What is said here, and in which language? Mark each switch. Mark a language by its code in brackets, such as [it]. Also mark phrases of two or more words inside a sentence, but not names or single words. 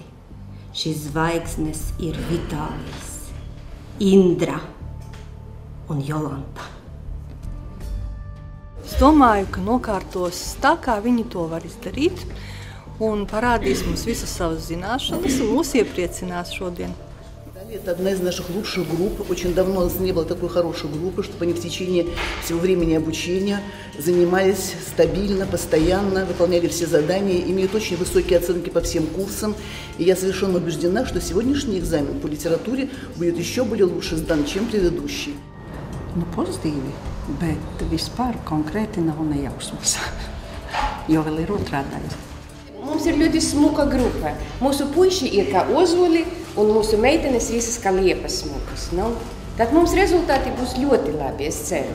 [lv] Šīs zvaigznes ir Vitālijs, Indra un Jolanta. Es domāju, ka nokārtos tā, kā viņi to var izdarīt, un parādīs mums visas savas zināšanas un mūs iepriecinās šodien. [ru] Это одна из наших лучших групп. Очень давно у нас не было такой хорошей группы, чтобы они в течение всего времени обучения занимались стабильно, постоянно, выполняли все задания, имеют очень высокие оценки по всем курсам. И я совершенно убеждена, что сегодняшний экзамен по литературе будет еще более лучше сдан, чем предыдущий. [lv] Pozitīvi, bet vispār konkrēti nav nejausmas, jo vēl ir otrā daļa. Mums ir ļoti smuka grupa. Mūsu puiši ir kā ozoli un mūsu meitenes visas kā liepas smukas. Nu, tad mums rezultāti būs ļoti labi, es ceru.